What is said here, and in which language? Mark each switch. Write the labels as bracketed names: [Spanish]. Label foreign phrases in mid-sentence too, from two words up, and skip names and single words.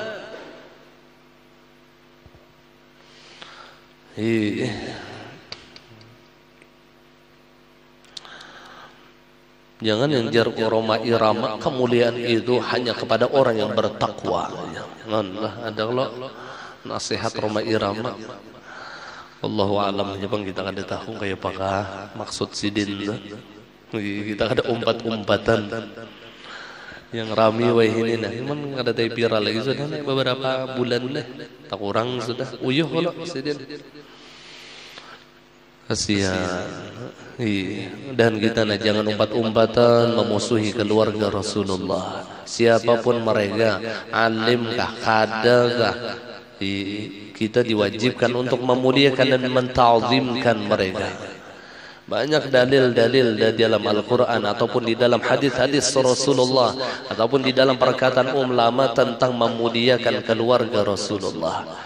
[Indonesian] Jangan yang jar Roma Irama, kemuliaan itu hanya kepada orang yang bertakwa. Janganlah ada kalau nasihat Roma Irama. [Arabic] والله أعلم. [Banjar] Bang kita kada tahu kayak apakah maksud sidin. Kita ada umpat-umpatan yang rami wah ini nah. Cuman kada tahu viral lagi sudah beberapa bulan dah. Tak kurang sudah. Uyuh kalau sidin. Kasihan. [Indonesian] Dan kita jangan umpat-umpatan memusuhi keluarga Rasulullah. Siapapun mereka, alimkah, kadakah, kita diwajibkan untuk memuliakan dan menta'zimkan mereka. Banyak dalil-dalil di dalam Al-Quran ataupun di dalam hadis-hadis Rasulullah ataupun di dalam perkataan ulama tentang memuliakan keluarga Rasulullah.